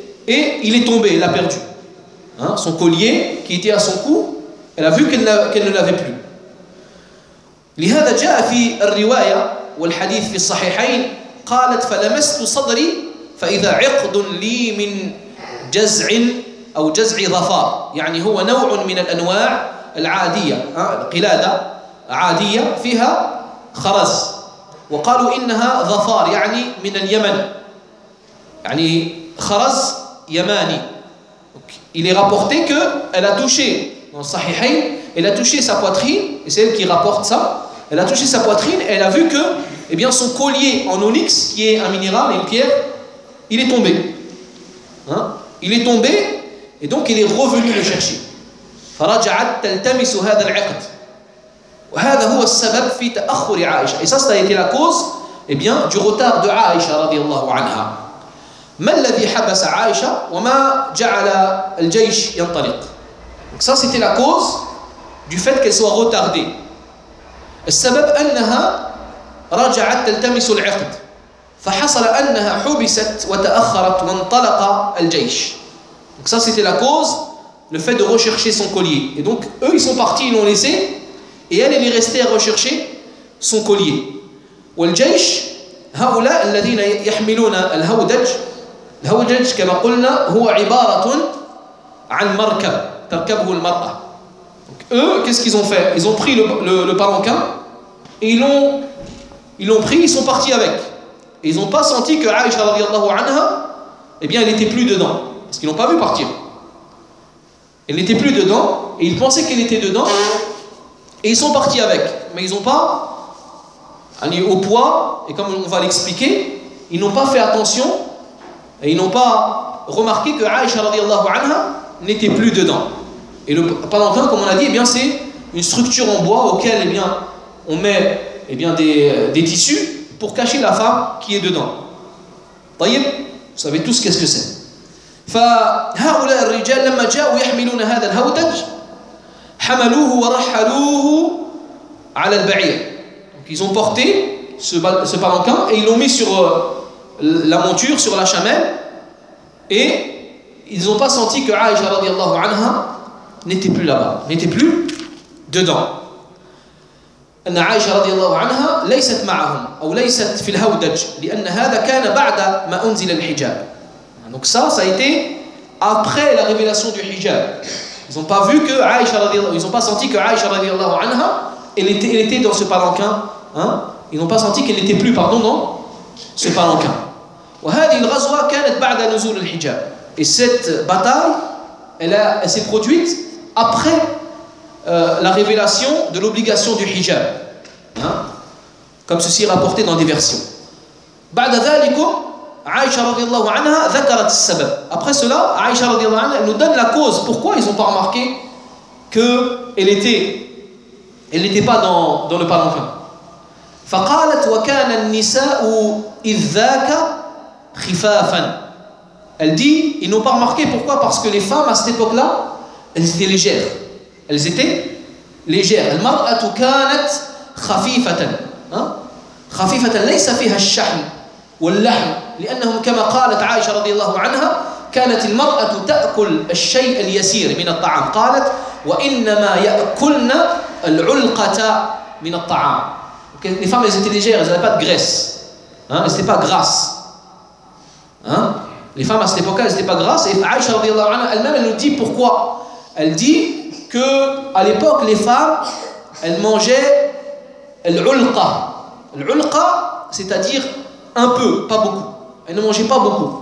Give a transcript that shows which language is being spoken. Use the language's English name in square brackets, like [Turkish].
[French] Et il est tombé, elle a perdu. Hein? Son collier qui était à son cou, elle a vu qu'elle ne l'avait plus. [Arabic] لِهَذَا جَاءَ فِي الرِّوَايَةِ والحديث في الصحيحين قالت فلمست صدري فإذا عقد لي من جزع أو جزع ظفار. يعني هو نوع من الأنواع العادية, قلادة عادية فيها خرز, وقالوا إنها ظفار يعني من اليمن, يعني خرز يماني. [French] Il est rapporté que elle a touché dans الصحيحين, elle a touché sa poitrine, et c'est elle qui rapporte ça, elle a touché sa poitrine, elle a vu que, eh bien, son collier en onyx, qui est un minéral et une pierre, il est tombé. Hein? Il est tombé et donc il est revenu le chercher. [Arabic] فرجعت تلتمس هذا العقد. وهذا هو السبب في تأخر عائشة. [French] Et ça a été la cause, eh bien, du retard de عائشة رضي الله عنها. [Arabic] ما الذي حبس عائشة وما جعل الجيش ينطلق. [French] Donc ça c'était la cause du fait qu'elle soit retardée. [Arabic] السبب أنها رجعت تلتمس العقد فحصل أنها حبست وتأخرت وانطلق الجيش. [French] Donc ça c'était la cause, le fait de rechercher son collier. Et donc eux ils sont partis, ils l'ont laissé, et elle est restée à rechercher son collier. [Arabic] والجيش هؤلاء الذين يحملون الهودج. الهودج كما قلنا هو عبارة عن مركب تركبه المرأة. [French] Donc eux, qu'est-ce qu'ils ont fait? Ils ont pris le palanquin et ils l'ont pris, ils sont partis avec. Et ils n'ont pas senti que Aïcha radiallahu anha, eh bien, elle n'était plus dedans. Parce qu'ils ne l'ont pas vu partir. Elle n'était plus dedans, et ils pensaient qu'elle était dedans, et ils sont partis avec. Mais ils n'ont pas allé au poids, et comme on va l'expliquer, ils n'ont pas fait attention, et ils n'ont pas remarqué que Aïcha radiallahu anha n'était plus dedans. Et le palanquin, comme on a dit, eh bien, c'est une structure en bois auquel eh bien, on met eh bien, des tissus pour cacher la femme qui est dedans. Taïb, vous savez tous qu'est-ce que c'est. [Arabic] فهؤلاء الرجال لما جاءوا يحملون هذا الهودج حملوه ورحلوه على البعير. [French] Donc ils ont porté ce palanquin et ils l'ont mis sur la monture, sur la chamelle, et ils n'ont pas senti que Aïcha radiallahu anha n'était plus là-bas, n'était plus dedans. [Arabic] أن عائشة رضي الله عنها ليست معهم أو ليست في الهودج لأن هذا كان بعد ما أنزل الحجاب. [French] Donc ça a été après la révélation du hijab. Ils n'ont pas vu que Aïcha radiallahu, ils ont pas senti que Aïcha radiallahu anha, elle était dans ce palanquin. Hein? Ils n'ont pas senti qu'elle n'était plus, pardon, dans ce palanquin. [Arabic] وهذه الغزوة كانت بعد نزول الحجاب. [French] Et cette bataille, elle s'est produite après la révélation de l'obligation du hijab. Hein? Comme ceci est rapporté dans des versions. [Arabic] بعد ذلك Aïcha radiallahu anha ذكرت السبب. [French] Après cela, Aïcha radiallahu anha nous donne la cause. Pourquoi ils n'ont pas remarqué qu'elle était, elle n'était pas dans le palanquin. [Arabic] فقالت وكان النساء إذ ذاك خفافا. [French] Elle dit, ils n'ont pas remarqué. Pourquoi? Parce que les femmes à cette époque-là, elles étaient légères. Elles étaient légères. [Arabic] المرأة كانت خفيفة. خفيفة ليس فيها الشحم. واللحم لأنهم كما قالت عائشة رضي الله عنها كانت المرأة تأكل الشيء اليسير من الطعام قالت وإنما يأكلن العلقة من الطعام. [French] Les femmes elles étaient légères, elles n'avaient pas de graisse, hein? Elles n'étaient pas grasses, hein? Les femmes à cette époque elles n'étaient pas grasses. Et عائشة رضي الله عنها elle-même elle nous dit pourquoi. Elle dit que à l'époque les femmes elles mangeaient العلقة, c'est-à-dire un peu, pas beaucoup. Elles ne mangeaient pas beaucoup.